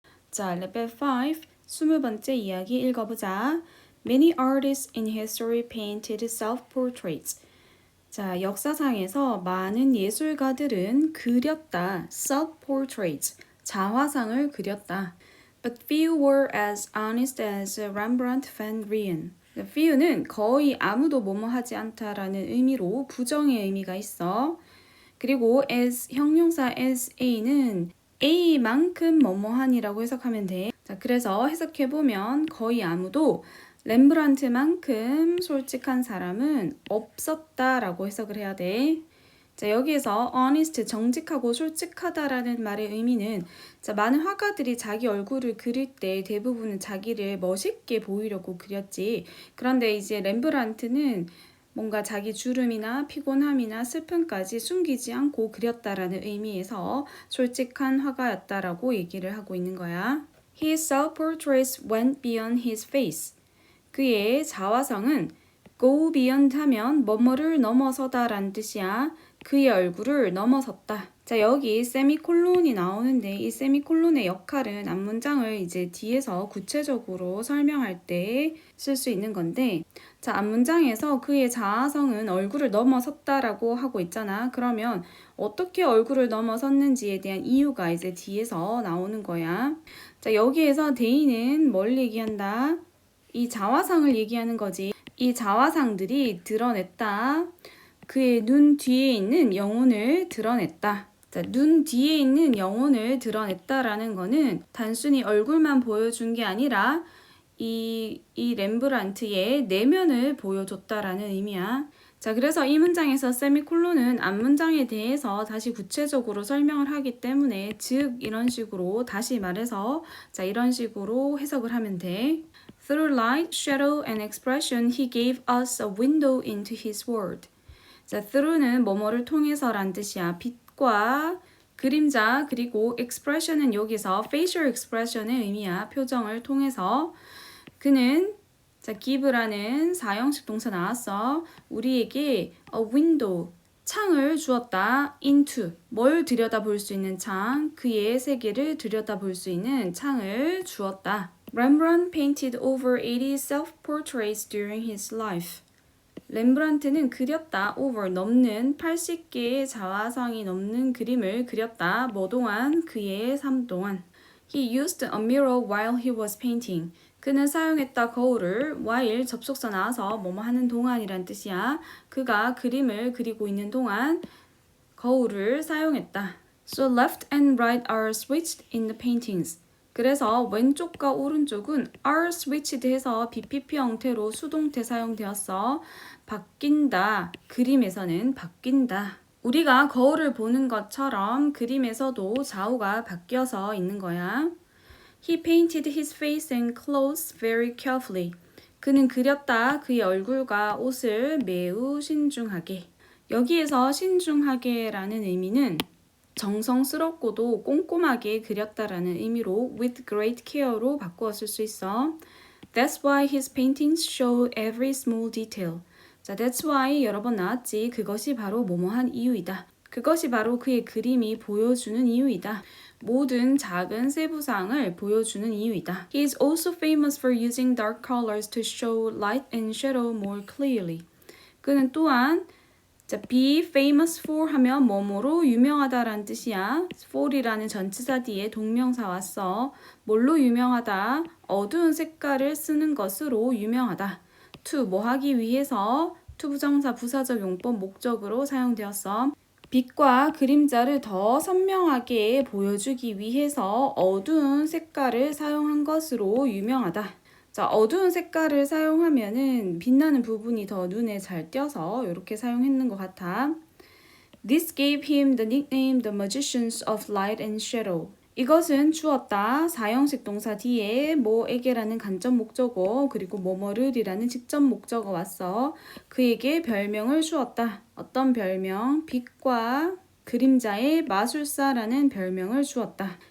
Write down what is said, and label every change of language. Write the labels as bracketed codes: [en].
[ko] 자, level 5, 20번째 이야기 읽어보자. [en] Many artists in history painted self-portraits. [ko] 자, 역사상에서 많은 예술가들은 그렸다. self-portraits, 자화상을 그렸다. [en] But few were as honest as Rembrandt van Rijn. [ko] few는 거의 아무도 뭐뭐 하지 않다라는 의미로 부정의 의미가 있어. 그리고 as 형용사 as a는 A만큼 뭐뭐한이라고 해석하면 돼. 자, 그래서 해석해보면 거의 아무도 렘브란트만큼 솔직한 사람은 없었다라고 해석을 해야 돼. 자, 여기에서 honest, 정직하고 솔직하다라는 말의 의미는 자, 많은 화가들이 자기 얼굴을 그릴 때 대부분은 자기를 멋있게 보이려고 그렸지. 그런데 이제 렘브란트는 뭔가 자기 주름이나 피곤함이나 슬픔까지 숨기지 않고 그렸다라는 의미에서 솔직한 화가였다라고 얘기를 하고 있는 거야. [en] His self-portraits went beyond his face. [ko] 그의 자화상은 [en] go beyond [ko] 하면 뭐뭐를 넘어서다라는 뜻이야. 그의 얼굴을 넘어섰다. 자, 여기 세미콜론이 나오는데 이 세미콜론의 역할은 앞문장을 이제 뒤에서 구체적으로 설명할 때 쓸 수 있는 건데 자, 앞문장에서 그의 자아성은 얼굴을 넘어섰다라고 하고 있잖아. 그러면 어떻게 얼굴을 넘어섰는지에 대한 이유가 이제 뒤에서 나오는 거야. 자, 여기에서 대인은 뭘 얘기한다? 이 자화상을 얘기하는 거지. 이 자화상들이 드러냈다. 그의 눈 뒤에 있는 영혼을 드러냈다. 자, 눈 뒤에 있는 영혼을 드러냈다라는 거는 단순히 얼굴만 보여준 게 아니라 이 렘브란트의 내면을 보여줬다라는 의미야. 자, 그래서 이 문장에서 세미콜론은 앞문장에 대해서 다시 구체적으로 설명을 하기 때문에 즉 이런 식으로 다시 말해서 자, 이런 식으로 해석을 하면 돼. [en] Through light, shadow, and expression, he gave us a window into his world. [ko] 자, through는 뭐뭐를 통해서란 뜻이야. 빛과 그림자 그리고 expression은 여기서 [en] facial expression [ko] 의 의미야. 표정을 통해서 그는 자, give라는 사형식 동사 나왔어. 우리에게 [en] a window, [ko] 창을 주었다. into, 뭘 들여다볼 수 있는 창, 그의 세계를 들여다볼 수 있는 창을 주었다. [en] Rembrandt painted over 80 self-portraits during his life. [ko] 렘브란트는 그렸다. over, 넘는 80개의 자화상이 넘는 그림을 그렸다. 뭐 동안? 그의 삶 동안. [en] He used a mirror while he was painting. [ko] 그는 사용했다 거울을 while 접속사 나와서 뭐뭐 하는 동안이란 뜻이야. 그가 그림을 그리고 있는 동안 거울을 사용했다. [en] So left and right are switched in the paintings. [ko] 그래서 왼쪽과 오른쪽은 [en] are switched [ko] 해서 BPP 형태로 수동태 사용되었어. 바뀐다. 그림에서는 바뀐다. 우리가 거울을 보는 것처럼 그림에서도 좌우가 바뀌어서 있는 거야. [en] He painted his face and clothes very carefully. [ko] 그는 그렸다. 그의 얼굴과 옷을 매우 신중하게. 여기에서 신중하게라는 의미는 정성스럽고도 꼼꼼하게 그렸다라는 의미로 [en] with great care [ko] 로 바꾸어 쓸 수 있어. [en] That's why his paintings show every small detail. [ko] 자, [en] that's why [ko] 여러 번 나왔지. 그것이 바로 뭐뭐한 이유이다. 그것이 바로 그의 그림이 보여주는 이유이다. 모든 작은 세부사항을 보여주는 이유이다. [en] He is also famous for using dark colors to show light and shadow more clearly. [ko] 그는 또한 자, be famous for 하면 뭐뭐로 유명하다라는 뜻이야. for이라는 전치사 뒤에 동명사 왔어. 뭘로 유명하다? 어두운 색깔을 쓰는 것으로 유명하다. to 뭐 하기 위해서 to 부정사 부사적 용법 목적으로 사용되었어. 빛과 그림자를 더 선명하게 보여주기 위해서 어두운 색깔을 사용한 것으로 유명하다. 자, 어두운 색깔을 사용하면은 빛나는 부분이 더 눈에 잘 띄어서 이렇게 사용했는 것 같아. [en] This gave him the nickname the magicians of light and shadow. [ko] 이것은 주었다. 사형식 동사 뒤에 뭐에게라는 간접 목적어 그리고 뭐뭐를이라는 직접 목적어 왔어. 그에게 별명을 주었다. 어떤 별명? 빛과 그림자의 마술사라는 별명을 주었다.